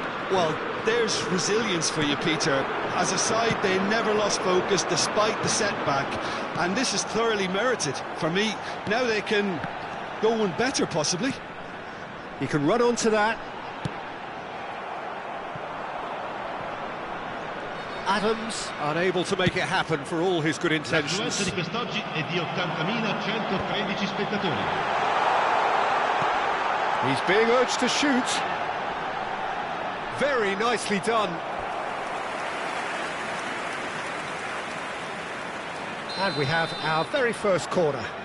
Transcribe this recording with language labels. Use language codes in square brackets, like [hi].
[en] Well, there's resilience for you, Peter. As a side, they never lost focus despite the setback, and this is thoroughly merited. For me, now they can go one better, possibly. He can run onto that. Adams unable to make it happen for all his good intentions. [it] Di quest'oggi è di 80.113 spettatori. [en] He's being urged to shoot. Very nicely done. And we have our very first corner.